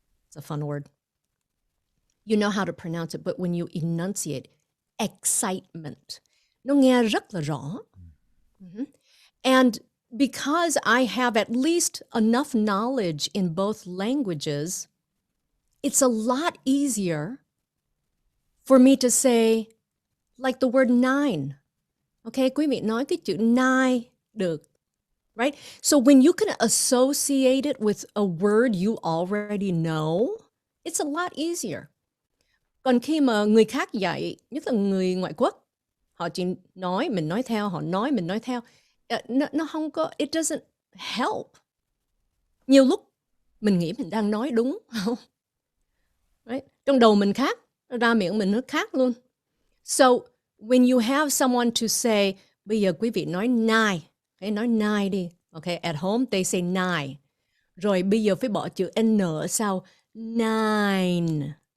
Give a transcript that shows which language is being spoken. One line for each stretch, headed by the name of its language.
English: It's a fun word. You know how to pronounce it, but when you enunciate, excitement,
Vietnamese: nó nghe rất là rõ.
English: And because I have at least enough knowledge in both languages, it's a lot easier for me to say, like the word nine.
Vietnamese: Okay, quý vị nói cái chữ nine được, right?
English: So when you can associate it with a word you already know, it's a lot easier.
Vietnamese: Còn khi mà người khác dạy, nhất là người ngoại quốc, họ chỉ nói, mình nói theo, họ nói, mình nói theo. Nó không có,
English: it doesn't help.
Vietnamese: Nhiều lúc mình nghĩ mình đang nói đúng không? Right? Trong đầu mình khác, ra miệng mình nó khác luôn.
English: So when you have someone to say,
Vietnamese: bây giờ quý vị nói nine, okay, nói nine đi.
English: Okay, at home they say nine.
Vietnamese: Rồi bây giờ phải bỏ chữ N ở sau. Nine.